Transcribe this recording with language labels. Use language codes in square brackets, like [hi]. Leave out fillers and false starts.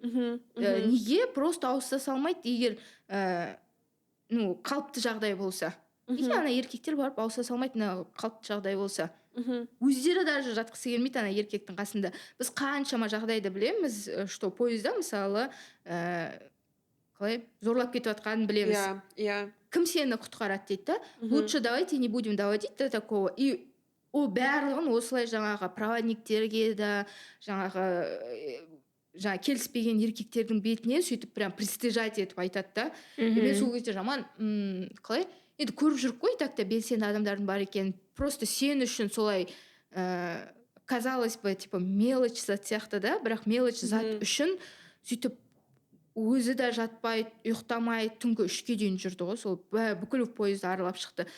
[kk] Неге просто ауыса салмайды, егер қалыпты жағдай болса. Неге ана еркектер барып ауыса салмайды, қалыпты жағдай болса. Өздері даже жатқысы келмейді ана еркектің қасында. Біз қаншама жағдайды білеміз, [ru] что поезда [kk] мысалы қалай зорлап кетіп жатқанын білеміз. Кім сені құтқарады дейді да, [ru] лучше давайте не будем доводить до такого. [kk] И ол барлығын осылай жаңағы проводниктерге да, жаңағы келіспеген еркектердің бетіне сөйтіп [ru] прям пристыжать [kk] етіп айтады да. Мен сол кезде жаман қалай енді көріп жүріп қой, так та белсенді адамдардың бар екенін. Просто сен үшін солай [ru] казалось бы, типа мелочь [kk] зат сияқты да, бірақ [ru] мелочь [kk] зат үшін сөйтіп өзі де жатпай, ұйықтамай, түнгі 3-ке дейін жүрді ғой, сол бүкіл поезды аралап шықты.